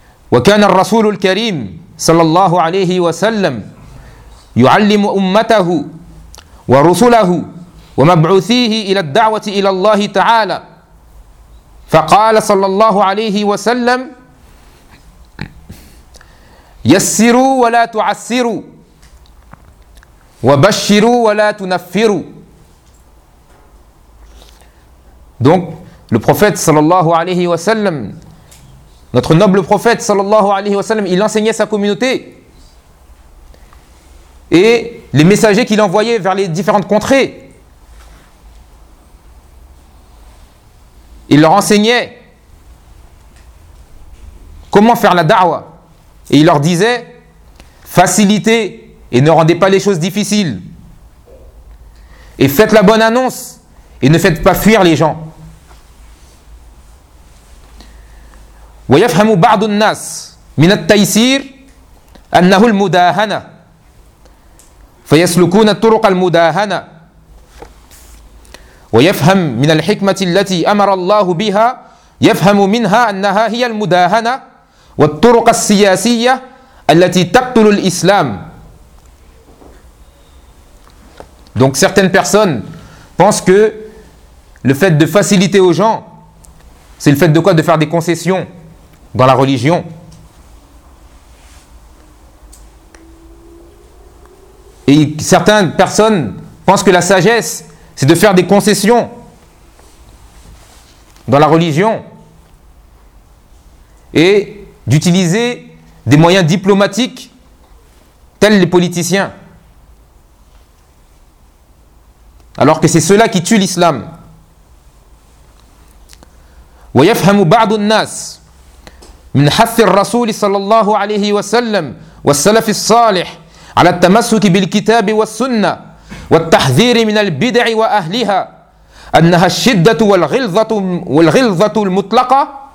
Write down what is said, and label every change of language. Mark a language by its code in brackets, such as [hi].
[ar] Wa kana ar-rasul al-karim sallallahu alayhi wa sallam yu'allimu ummatahu ورسله ومبعوثيه إلى الدعوة إلى الله تعالى فقال صلى الله عليه وسلم يسروا ولا تعسروا وبشروا ولا تنفروا. [fr] Donc le prophète [ar] صلى الله عليه وسلم, [fr] notre noble prophète صلى الله عليه وسلم, il enseignait sa communauté et les messagers qu'il envoyait vers les différentes contrées. Il leur enseignait comment faire la da'wa. Et il leur disait, facilitez et ne rendez pas les choses difficiles. Et faites la bonne annonce et ne faites pas fuir les gens. [ar] وَيَفْهَمُ بَعْضُ النَّاسِ مِنَ التَّيْسِيرِ أَنَّهُ الْمُدَاهَنَةِ فيسلكون الطرق المداهنة ويفهم من الحكمة التي أمر الله بها يفهم منها أنها هي المداهنة والطرق السياسية التي تقتل الإسلام. [fr] Donc certaines personnes pensent que le fait de faciliter aux gens, c'est le fait de quoi? De faire des concessions dans la religion. Et certaines personnes pensent que la sagesse, c'est de faire des concessions dans la religion et d'utiliser des moyens diplomatiques tels les politiciens. Alors que c'est cela qui tue l'islam. [ar] وَيَفْهَمُ بَعْضُ النَّاسِ مِنْ حَثِّ الرَّسُولِ صَلَى اللَّهُ عَلَيْهِ وَسَلَّمْ وَالسَّلَفِ الصَّالِحِ على التمسك بالكتاب والسنة والتحذير من البدع وأهلها أنها الشدة والغلظة المطلقة